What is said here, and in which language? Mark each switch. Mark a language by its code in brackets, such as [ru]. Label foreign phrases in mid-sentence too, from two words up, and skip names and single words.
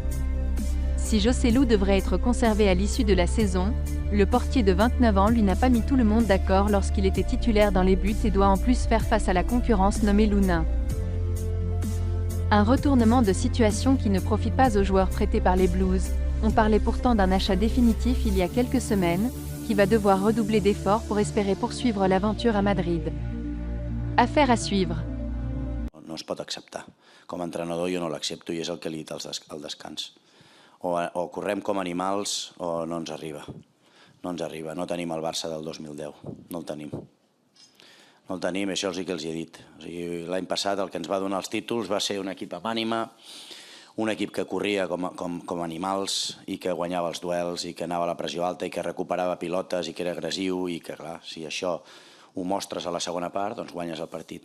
[fr] Si Joselu devrait être conservé à l'issue de la saison, le portier de 29 ans lui n'a pas mis tout le monde d'accord lorsqu'il était titulaire dans les buts et doit en plus faire face à la concurrence nommée Lunin. Un retournement de situation qui ne profite pas aux joueurs prêtés par les Blues. On parlait pourtant d'un achat définitif il y a quelques semaines, qui va devoir redoubler d'efforts pour espérer poursuivre l'aventure à Madrid. Affaire à suivre. [ca] No es pot acceptar. Com a entrenador jo no l'accepto i és el que li he dit al descans. O correm com animals o no ens arriba. No ens arriba. No tenim el Barça del 2010. No el tenim. No el tenim, això sí que els he dit. O sigui, l'any passat el que ens va donar els títols va ser un equip amb ànima, un equip que corria com animals i que guanyava els duels i que anava a la pressió alta i que recuperava pilotes i que era agressiu i que, clar, si això ho mostres a la segona part, doncs guanyes el partit.